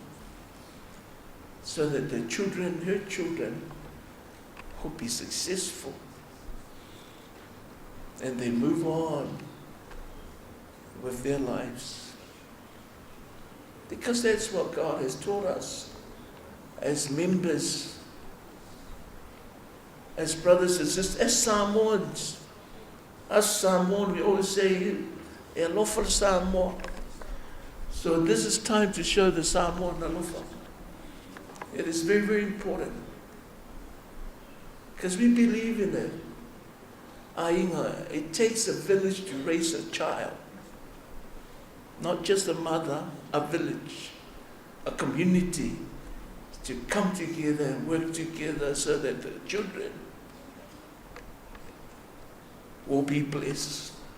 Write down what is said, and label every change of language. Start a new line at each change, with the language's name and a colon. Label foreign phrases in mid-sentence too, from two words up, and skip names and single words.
English: so that the children, her children, will be successful and they move on with their lives. Because that's what God has taught us as members, as brothers and sisters, as Samoans. As Samoan, we always say,
Samoan: e alofa Samoa.
English: So this is time to show the Samoan alofa. It is very, very important. Because we believe in it. Ainga, it takes a village to raise a child. Not just a mother, a village, a community, to come together and work together so that the children will be blessed.